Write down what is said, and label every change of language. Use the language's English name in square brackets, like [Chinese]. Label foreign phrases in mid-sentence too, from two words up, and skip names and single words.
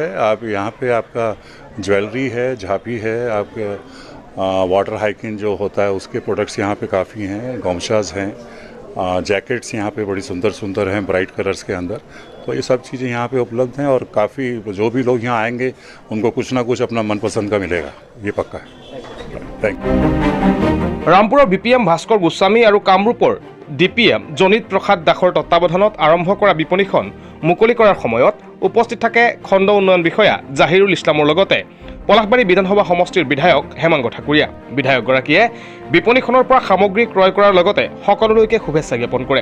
[Hindi] आप यहाँ पे आपका ज्वेलरी है, झापी है, आपके [English] water hyacinth [Hindi] जो होता है उसके प्रोडक्ट्स यहाँ पे काफ़ी हैं, गमछास हैं, जैकेट्स यहाँ पे बड़ी सुंदर हैं [English] bright colours [Hindi] के अंदर। तो ये सब चीज़ें यहाँ पे उपलब्ध हैं और काफ़ी जो भी लोग यहाँ आएंगे उनको कुछ ना कुछ अपना मनपसंद का मिलेगा, ये पक्का है। [English] thank you. [Assamese] ৰামপুৰৰ BPM ভাস্কৰ গোস্বামী আৰু কামৰূপৰ DPM জনিত প্ৰসাদ দাসৰ তত্বাৱধানত আৰম্ভ কৰা বিপণীখন মুকলি কৰাৰ সময়ত উপস্থিত থাকে খণ্ড উন্নয়ন বিষয়া জাহিৰুল ইছলামৰ লগতে পলাশবাৰী বিধানসভা সমষ্টিৰ বিধায়ক হেমাংগ ঠাকুৰীয়া। বিধায়কগৰাকীয়ে বিপণীখনৰ পৰা সামগ্ৰী ক্ৰয় কৰাৰ লগতে সকলোলৈকে শুভেচ্ছা জ্ঞাপন কৰে।